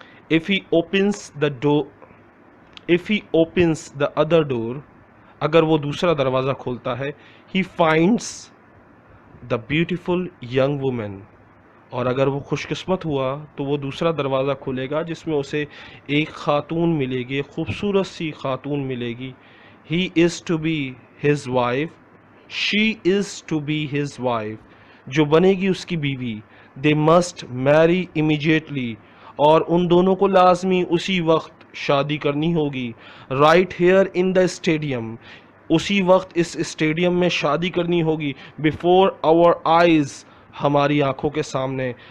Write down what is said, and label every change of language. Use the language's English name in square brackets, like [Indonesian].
[English] if he opens the door if he opens the other door, [Urdu] اگر وہ دوسرا دروازہ کھولتا ہے, [English] he finds the beautiful young woman, [Urdu] اور اگر وہ خوش قسمت ہوا تو وہ دوسرا دروازہ کھولے گا جس میں اسے ایک خاتون ملے گی, خوبصورت سی خاتون ملے گی. [English] he is to be his wife, she is to be his wife, [Urdu] جو بنے گی اس کی بیوی. [English] they must marry immediately, [Urdu] اور ان دونوں کو لازمی اسی وقت شادی کرنی ہوگی. [English] right here in the stadium, [Urdu] اسی وقت اس اسٹیڈیم میں شادی کرنی ہوگی. [English] before our eyes, [Urdu] ہماری آنکھوں کے سامنے.